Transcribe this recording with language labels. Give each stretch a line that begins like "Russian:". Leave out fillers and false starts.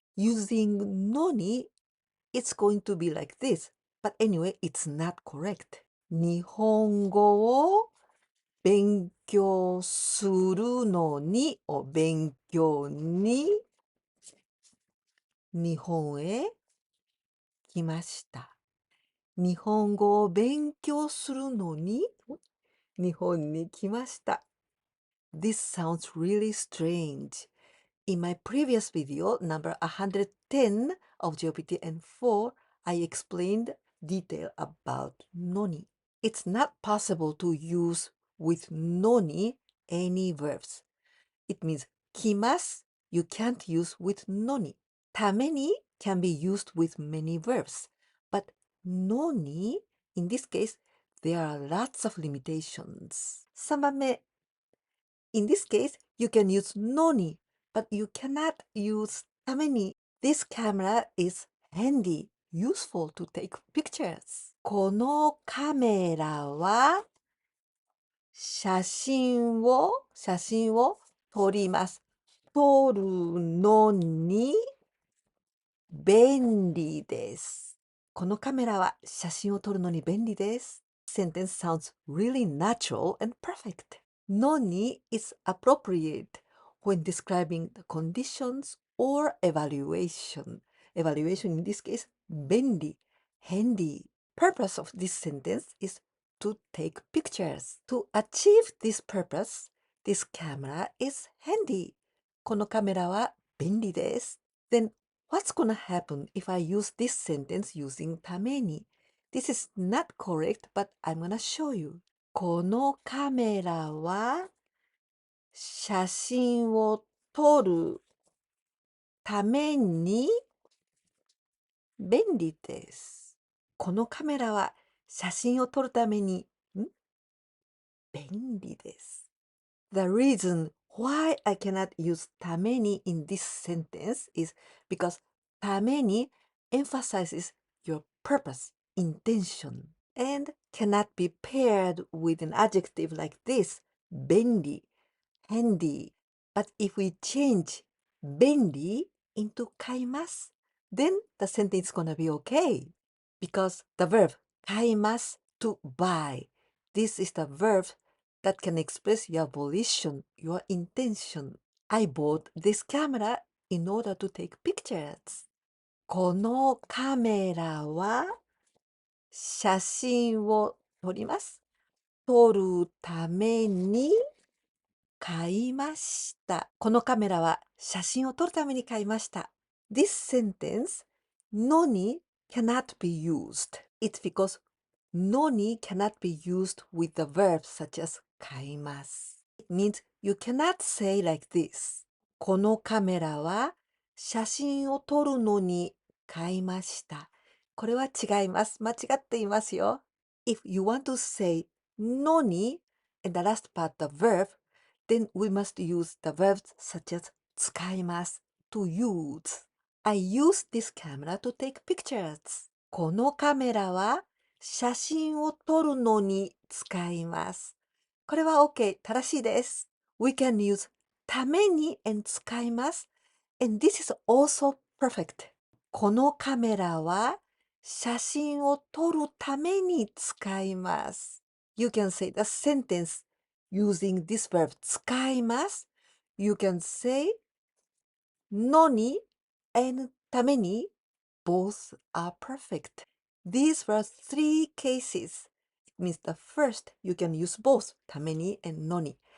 English: Using のに it's going to be like this. But anyway, it's not correct.
Japanese: 日本語を勉強するのにを勉強に日本へ来ました。日本語を勉強するのに日本に来ました。
English: This sounds really strange. In my previous video, number 110 of JOPT N4, I explained detail about noni. It's not possible to use with noni any verbs. It means 来ます you can't use with noni. ために can be used with many verbs. But noni, in this case, there are lots of limitations. 3番目 In this case, you can use noni, but you cannot use ために This camera is handy, useful to take pictures.
Japanese: このカメラは写真を撮ります。撮るのに便利です。このカメラは写真を撮るのに便利です。
English: Sentence sounds really natural and perfect. のに is appropriate when describing the conditions or evaluation. Evaluation in this case, 便利, handy. Purpose of this sentence is to take pictures. To achieve this purpose, this camera is handy.
Japanese: このカメラは便利です。
English: Then What's gonna happen if I use this sentence using ために? This is not correct, but I'm gonna show you.
Japanese: このカメラは写真を撮るために便利です。このカメラは写真を撮るために便利です。
English: The reason why I cannot use ために in this sentence is because ために emphasizes your purpose, intention, and cannot be paired with an adjective like this, 便利, handy. But if we change 便利 into 買います, then the sentence is gonna be okay. Because the verb 買います to buy. This is the verb that can express your volition, your intention. I bought this camera in order to take pictures.
Japanese: このカメラは写真を撮ります。撮るために買いました。このカメラは写真を撮るために買いました。
English: This sentence, のに cannot be used. It's because のに cannot be used with the verbs such as 買います。 It means you cannot say like this.
Japanese: このカメラは写真を撮るのに買いました。これは違います。間違っていますよ。
English: If you want to say のに and the last part the verb, then we must use the verbs such as 使います to use. I use this camera to take pictures.
Japanese: このカメラは写真を撮るのに使います。これは OK、正しいです。
English: We can use ために and 使います。 And this is also perfect.
Japanese: このカメラは写真を撮るために使います。
English: You can say the sentence using this verb 使います。 You can say のに and ために both are perfect. These were three cases. It means the first, you can use both ために and のに.